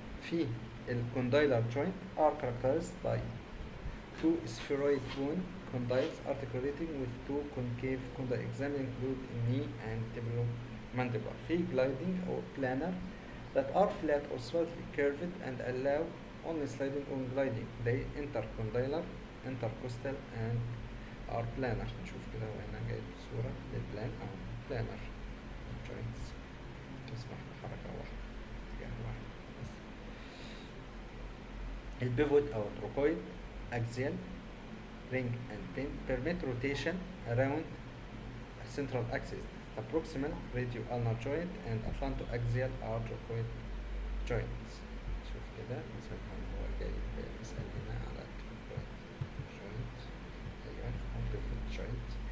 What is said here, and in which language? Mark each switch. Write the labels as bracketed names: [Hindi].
[Arabic] في الكوندايلر [English] joint are characterized by two spheroid bone condyles articulating with two concave condyles. Example include knee and mandibular. [Arabic] في [English] gliding or planar that are flat or slightly curved and allow only sliding or gliding. They intercondylar, intercostal and are planar. [Arabic] نشوف كده وهنا جايب صورة للبلان أو planar joints تسمح بحركة واحدة اتجاه واحد بس. البيفوت أو التروكويد [English] axial, ring and pin permit rotation around a central axis. The proximal radio-ulnar joint and atlantoaxial are trochoid joints. [Arabic] شوف كده مثلا هو جايب مثال هنا على trochoid joint. أيوة أو pivot joint.